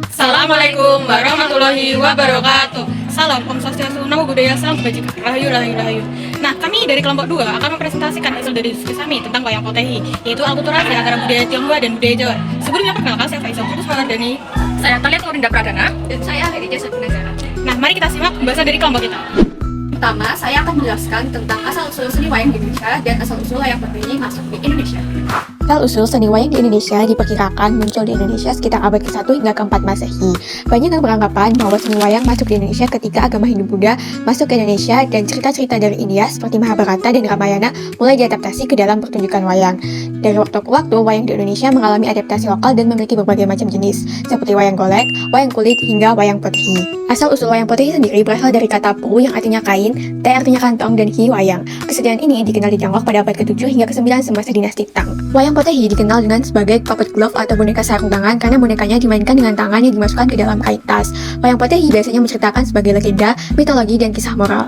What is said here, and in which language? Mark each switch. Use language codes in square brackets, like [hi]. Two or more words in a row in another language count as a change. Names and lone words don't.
[ar] السلام عليكم ورحمة الله وبركاته. [id] Salam Om Swastiastu, Namo Buddhaya, Salam Kebajikan, Rahayu Rahayu Rahayu. Nah, kami dari kelompok 2 akan mempresentasikan hasil dari diskusi kami tentang wayang potehi, yaitu akulturasi antara budaya Tionghoa dan budaya Jawa. Sebelumnya perkenalkan, saya Faisal Putus Mawardani. Saya Talia Turinda Pradana. Dan saya Heri Jasa Gunagara. Nah, mari kita simak pembahasan dari kelompok kita. Pertama, saya akan menjelaskan tentang asal-usul seni wayang di Indonesia dan asal-usul wayang potehi masuk di Indonesia. Asal-usul seni wayang di Indonesia diperkirakan muncul di Indonesia sekitar abad ke-1 hingga ke-4 Masehi. Banyak yang beranggapan bahwa seni wayang masuk di Indonesia ketika agama Hindu-Buddha masuk ke Indonesia dan cerita-cerita dari India seperti Mahabharata dan Ramayana mulai diadaptasi ke dalam pertunjukan wayang. Dari waktu ke waktu, wayang di Indonesia mengalami adaptasi lokal dan memiliki berbagai macam jenis, seperti wayang golek, wayang kulit, hingga wayang potehi. Asal-usul wayang potehi sendiri berasal dari kata pu yang artinya kain, te artinya kantong, dan hi wayang. Kesenian ini dikenal di Tiongkok pada abad ke-7 hingga ke-9 semasa dinasti Tang. Wayang potehi dikenal dengan sebagai [en] puppet glove [id] atau boneka sarung tangan karena bonekanya dimainkan dengan tangan yang dimasukkan ke dalam kain tas. Wayang potehi biasanya menceritakan sebagai legenda, mitologi, dan kisah moral.